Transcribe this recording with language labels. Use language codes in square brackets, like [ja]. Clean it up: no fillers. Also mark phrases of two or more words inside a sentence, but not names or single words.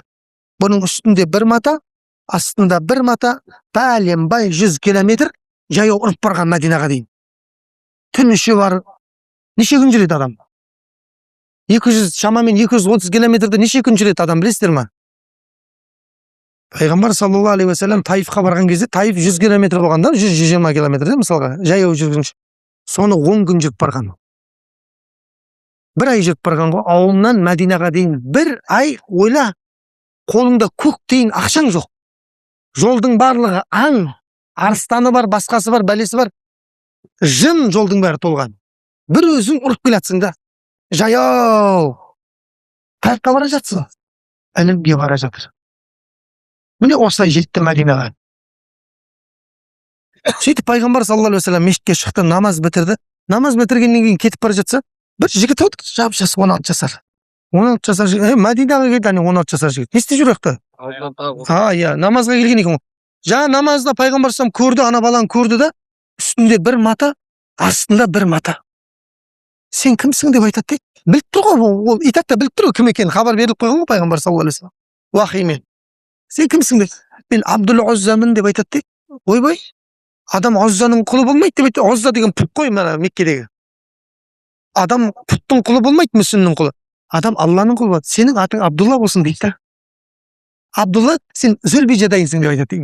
[kk] Бұның үстінде бір мата, астында бір мата, бәлем-бай 100 километр жаяу ұрып барған Мәдинаға дейін. Түн іші бар, неше күн жүреді адам? 200, шамамен 230 километрді неше күн жүреді адам, білесіздер ма? Пайғамбар [ar] صلى الله عليه وسلم [kk] Таифқа барған кезде, Таиф 100 километр болғанда, 100-120 километр, мысалға, жаяу жүргінші. Соны 10 күн жүріп барған. Бір ай жүріп барған ғой, ауылынан Мәдинаға дейін бір ай ойла, қолыңда көк дейін ақшаң жоқ. Жолдың барлығы аң, арыстаны бар, басқасы бар, бәлесі бар. Жын жолдың бәрі толған. Бір өзің ұрып келатсың да. Жаяу. Қайыққа бара жатсың? Ілімге бара жатыр. Міне осылай жетті Мәдинаға. Сөйтіп пайғамбар [ar] صلى الله عليه وسلم [kk] мешітке шықты, намаз бітірді. Намаз бітіргеннен кейін кетіп бара жатса, бір жігіт отыр, жап-жас 16 жасар. 16 жасар жігіт, Мәдинаға келді, 16 жасар жігіт. Не істеп жүр өкті? Иә, намазға келген екен. Жаңа намазда пайғамбар [ar] صلى الله عليه وسلم [kk] көрді, ана баланы көрді да, үстінде бір мата, астында бір мата. Сен кімсің деп айтады дейді. Біліп тұр ғой, ол итак та біліп тұр ғой кім екенін, хабар беріліп қойған ғой пайғамбар [ar] صلى الله عليه وسلم. [kk] Уахимен. Сен кімсің деп? Мен Абдул Уззамын деп айтады дейді. Ойбай, адам Уззаның құлы болмайды деп айтады. Узза деген пұт қой мына Меккедегі. Адам пұттың құлы болмайды, мүсіннің құлы. Адам Алланың құлы болады. Сенің атың Абдулла болсын дейді. Абдулла, сен Зүлбижадайсың деп айтады.